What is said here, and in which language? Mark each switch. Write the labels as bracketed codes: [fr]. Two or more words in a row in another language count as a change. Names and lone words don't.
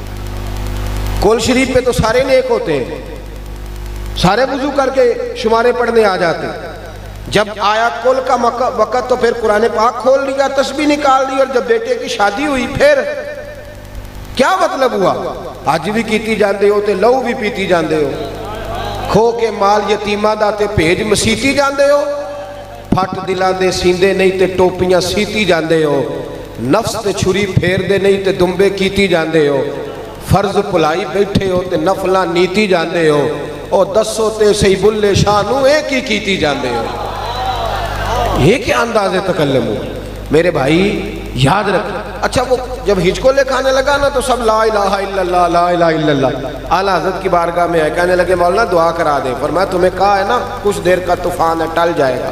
[ur] کل شریف پہ تو سارے نیک ہوتے ہیں، سارے وضو کر کے شمارے پڑھنے آ جاتے ہیں، جب آیا کل کا وقت تو پھر قرآن پاک کھول لیا، تسبیح نکال لی، اور جب بیٹے کی شادی ہوئی پھر کیا مطلب ہوا؟ [pa] آج بھی کیتی جاندے ہو تے لہو بھی پیتی جاندے ہو، کھو کے مال یتیمہ دا تے بھیج مسیتی جاندے ہو، پھٹ دلاں دے سیندے نہیں تے ٹوپیاں سیتی جاندے ہو، نفس تے چھری پھیر دے نہیں تے دمبے کیتی جاندے ہو، فرض پلائی بیٹھے ہو تے نفلاں نیتی جاندے ہو، اور دسو تے سی بلے شانو ایک ہی کیتی جاندے ہو۔ [ur] یہ کیا انداز تکلم ہو میرے بھائی، یاد رکھ۔ اچھا وہ جب ہچکولے کھانے لگا نا تو سب [ar] لا الہ الا اللہ لا الہ الا اللہ، [ur] اعلیٰ حضرت کی بارگاہ میں آئے، کہنے لگے مولانا دعا کرا دے۔ فرمایا تمہیں کہا ہے نا کچھ دیر کا طوفان ہے، ٹل جائے گا۔